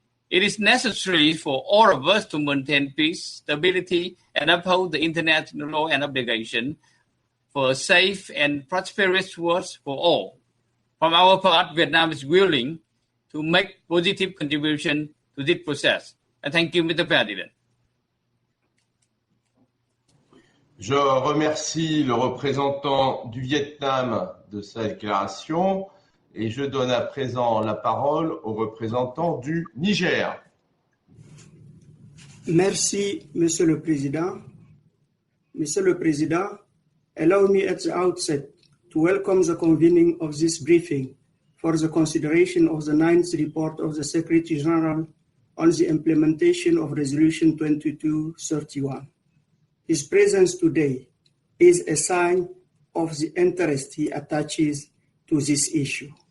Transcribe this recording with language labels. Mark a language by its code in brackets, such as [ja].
[en] It is necessary for all of us to maintain peace, stability, and uphold the international law and obligation for a safe and prosperous world for all. From our part, Vietnam is willing to make positive contribution to this process. Thank you, Mr. President. [fr] Je remercie le représentant du Vietnam de sa déclaration et je donne à présent la parole au représentant du Niger. Merci, Monsieur le Président. Monsieur le Président, [en] allow me at the outset to welcome the convening of this briefing for the consideration of the ninth report of the Secretary General on the implementation of Resolution 2231. His presence today is a sign of the interest he attaches to this issue.